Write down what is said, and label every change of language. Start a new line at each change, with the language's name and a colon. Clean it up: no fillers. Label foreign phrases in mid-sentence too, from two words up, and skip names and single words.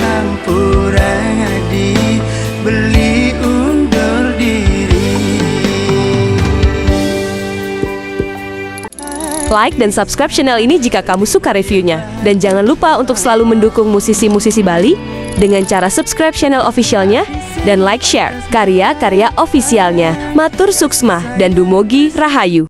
Indonesian: Beli undur diri. Like dan subscribe channel ini jika kamu suka reviewnya. Dan jangan lupa untuk selalu mendukung musisi-musisi Bali dengan cara subscribe channel officialnya dan like share karya-karya ofisialnya.
Balinese: Matur Suksma dan Dumogi Rahayu.